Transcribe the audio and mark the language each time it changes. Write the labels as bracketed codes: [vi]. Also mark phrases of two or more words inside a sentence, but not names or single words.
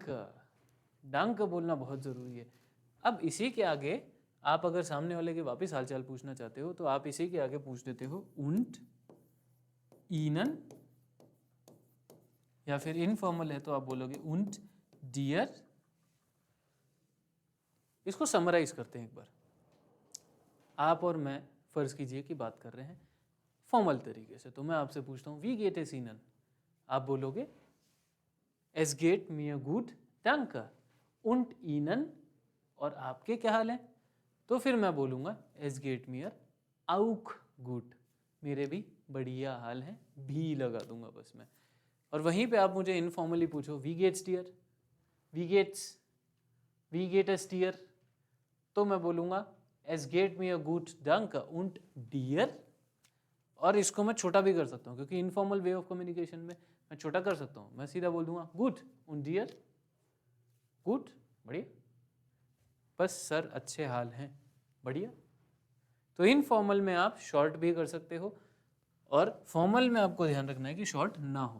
[hi] डांक बोलना बहुत ज़रूरी है। अब इसी के आगे आप अगर सामने वाले के वापस हाल चाल पूछना चाहते हो तो आप इसी के आगे पूछ देते हो [de] und Ihnen, [hi] या फिर इनफॉर्मल है तो आप बोलोगे [de] und dir. [hi] इसको समराइज करते हैं एक बार। आप और मैं फर्ज कीजिए कि बात कर रहे हैं फॉर्मल तरीके से, तो मैं आपसे पूछता हूँ [de] wie geht es Ihnen, [hi] आप बोलोगे [de] es geht mir a gut danke und ihnen, [hi] और आपके क्या हाल है, तो फिर मैं बोलूँगा [de] es geht mir auch gut, [hi] मेरे भी बढ़िया हाल है, भी लगा दूंगा बस मैं। और वहीं पे आप मुझे इनफॉर्मली पूछो [de] wie geht's dir, wie geht es dir, [hi] तो मैं बोलूँगा [de] es geht mir a gut danke und dir. [hi] और इसको मैं छोटा भी कर सकता हूँ, क्योंकि [en] informal way of communication [hi] में मैं छोटा कर सकता हूँ, मैं सीधा बोल दूंगा [de] gut und dir, [hi] गुड बढ़िया, बस सर अच्छे हाल हैं बढ़िया। तो इनफॉर्मल में आप शॉर्ट भी कर सकते हो, और फॉर्मल में आपको ध्यान रखना है कि शॉर्ट ना हो।